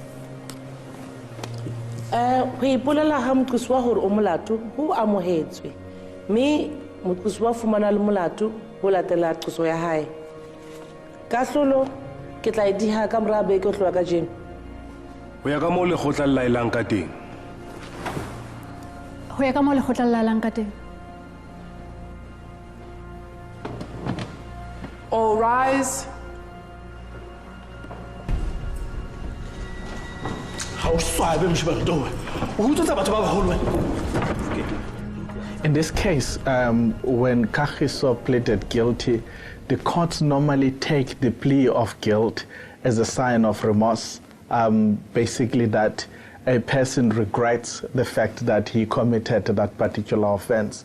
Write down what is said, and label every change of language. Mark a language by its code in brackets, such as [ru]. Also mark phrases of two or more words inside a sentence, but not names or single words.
[st] Ho ipolela ha moqosi wa hore o molato ho amohetswe mme moqosi wa fumana le molato ho latela qoso ya hae. Kahlolo ke tla e diha ka mora beke ho tloha ka jeno. Ho ya ka moo lekgotla le laelang ka teng. Ho ya ka moo lekgotla le laelang ka teng. [en] All rise. In this case, when Kagiso pleaded guilty, the courts normally take the plea of guilt as a sign of remorse, basically that a person regrets the fact that he committed that particular offense.